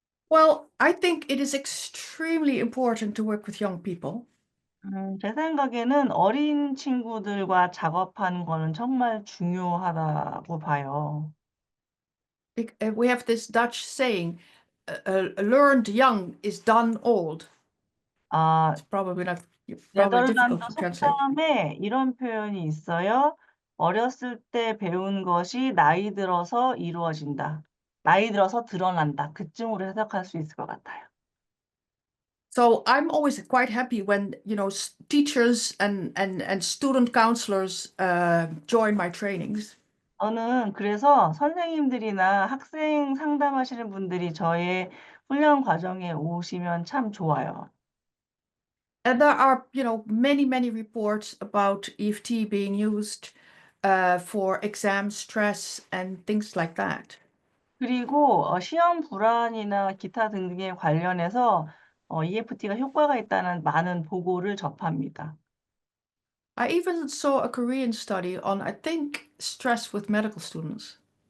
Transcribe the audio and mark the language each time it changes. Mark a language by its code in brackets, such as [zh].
[en] Well, I think it is extremely important to work with young people. [ko] 제 생각에는 어린 친구들과 작업하는 거는 정말 중요하다고 봐요. [en] We have this Dutch saying, learned young is done old. 아, It's probably not, probably [ko] 네덜란드 [en] difficult to translate. [ko] 속담에 이런 표현이 있어요. 어렸을 때 배운 것이 나이 들어서 이루어진다. 나이 들어서 드러난다. 그쯤으로 해석할 수 있을 것 같아요. [en] So I'm always quite happy when, teachers and student counselors join my trainings. [ko] 저는 그래서 선생님들이나 학생 상담하시는 분들이 저의 훈련 과정에 오시면 참 좋아요. [en] And there are, many, many reports about EFT being used for exam stress and things like that. [ko] 그리고 시험 불안이나 기타 등등에 관련해서 EFT가 효과가 있다는 많은 보고를 접합니다. [en] I even saw a Korean study on, I think, stress with medical students.